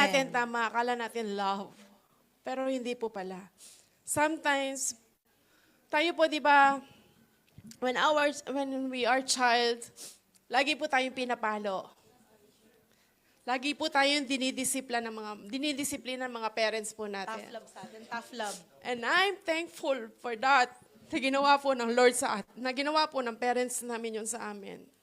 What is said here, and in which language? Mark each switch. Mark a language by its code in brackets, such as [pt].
[tl] natin tama, akala natin love. Pero hindi po pala. Sometimes, tayo po, di ba, [en] when we are child, [tl] lagi po tayong pinapalo. Lagi po tayong dinidisiplina ng mga parents po natin. [en] Tough love [tl] sa atin. [en] Tough love. And I'm thankful for that. [tl] Na ginawa po ng Lord sa atin. Na ginawa po ng parents namin yun sa amin.